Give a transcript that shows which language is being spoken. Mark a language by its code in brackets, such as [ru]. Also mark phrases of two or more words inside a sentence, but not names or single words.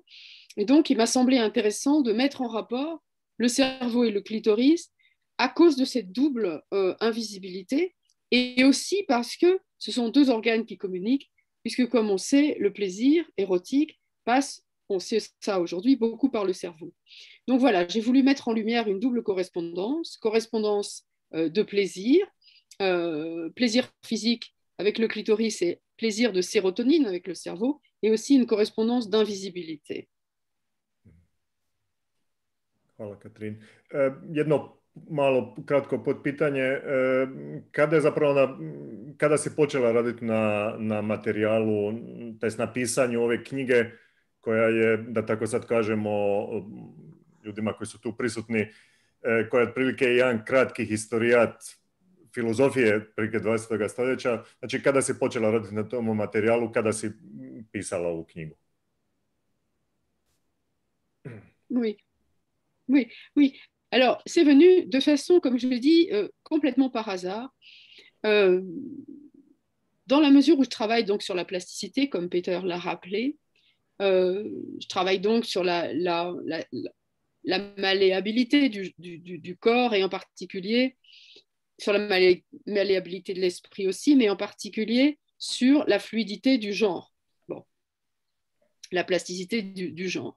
[fr] Et donc, il m'a semblé intéressant de mettre en rapport le cerveau et le clitoris à cause de cette double invisibilité et aussi parce que ce sont deux organes qui communiquent, puisque comme on sait, le plaisir érotique passe, on sait ça aujourd'hui, beaucoup par le cerveau. Donc voilà, j'ai voulu mettre en lumière une double correspondance de plaisir, plaisir physique avec le clitoris et plaisir de sérotonine avec le cerveau, et aussi une correspondance d'invisibilité. [hr] Hvala, Katrin. Jedno malo kratko potpitanje. Kada si počela raditi na materijalu, tj. na pisanju ove knjige, koja je, da tako sad kažemo, ljudima koji su tu prisutni, koja je otprilike jedan kratki historijat filozofije prije 20. stoljeća. Znači, kada si počela raditi na tom materijalu, kada si pisala ovu knjigu? [fr] Oui, oui, oui. Alors, c'est venu de façon, comme je le dis, complètement par hasard. Dans la mesure où je travaille donc sur la plasticité, comme Peter l'a rappelé, je travaille donc sur la malléabilité du corps et en particulier sur la malléabilité de l'esprit aussi, mais en particulier sur la fluidité du genre, bon, la plasticité du genre.